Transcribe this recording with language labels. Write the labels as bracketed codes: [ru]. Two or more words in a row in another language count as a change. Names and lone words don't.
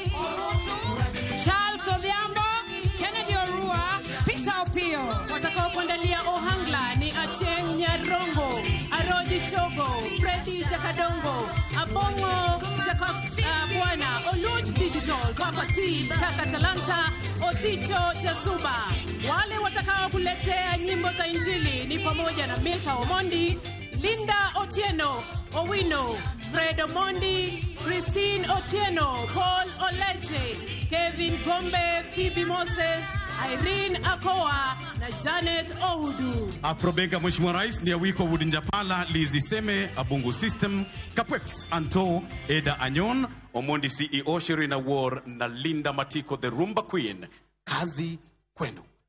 [sw] Charles Odhiambo, Kennedy Orua, Peter Opio. Watakao kuandalia ohangla ni Acheng Nyarongo, Aroji Chogo, Freddy Jakadongo, Abongo Bwana, Oluch Digital, Papa T, Kaka Talanta, Odicho Jasuba. Wale watakao kuletea nyimbo za Injili ni pamoja na Milka Omondi, Linda Otieno, Owino, Fred Omondi, Christine Otieno, Paul Oleche, Kevin Gombe, Phoebe Moses, Irene Akoa na Janet Oudu. Afrobenga, Mheshimiwa Rais, ni Awiko Wudinjapala, Lizi Seme, Abungu System, Kapweps, Anto, Eda Anyon, Omondi CEO, Shirina War na Linda Matiko, [en] the Rumba Queen. [sw] Kazi kwenu.